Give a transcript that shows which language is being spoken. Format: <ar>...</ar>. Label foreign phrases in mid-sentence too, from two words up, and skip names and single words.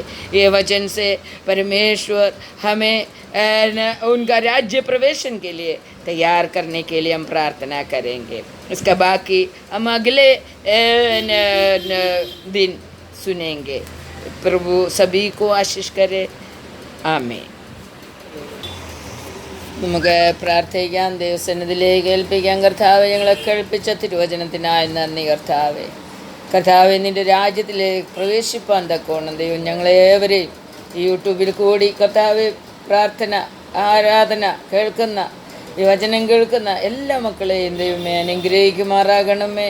<hi>ये वचन से परमेश्वर हमें उनका राज्य प्रवेशन के लिए तैयार करने के लिए हम प्रार्थना करेंगे। इसका बाकी हम अगले दिन सुनेंगे। प्रभु सभी को आशीष करे। ആമേൻ.</hi> <ml>നമുക്ക് പ്രാർത്ഥിക്കാം. ദൈവസന്നിധിയിലേക്ക് ഏൽപ്പിക്കാം. കർത്താവെ, ഞങ്ങളെ കേൾപ്പിച്ച തിരുവചനത്തിനായി നന്ദി കർത്താവെ. കർത്താവെ, നിൻ്റെ രാജ്യത്തിലേക്ക് പ്രവേശിപ്പാൻ തക്കോണം ദൈവം ഞങ്ങളേവരെയും യൂട്യൂബിൽ കൂടി കർത്താവെ പ്രാർത്ഥന ആരാധന കേൾക്കുന്ന ഈ വചനം കേൾക്കുന്ന എല്ലാ മക്കളെയും ദൈവമേ അനുഗ്രഹിക്കുമാറാകണമേ.</ml>